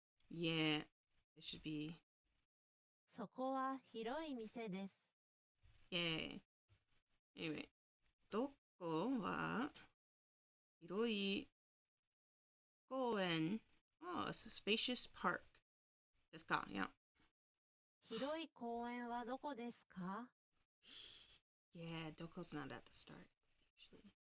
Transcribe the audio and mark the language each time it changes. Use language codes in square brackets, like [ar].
[en] Yeah, it should be. [ja] そこは広い店です。 [en] Yeah. Anyway, [ja] どこは広い公園 [en] Oh, it's a spacious park. [ja] ですか Yeah. 広い公園はどこですか？ [en] Yeah, Doko's not at the start, usually.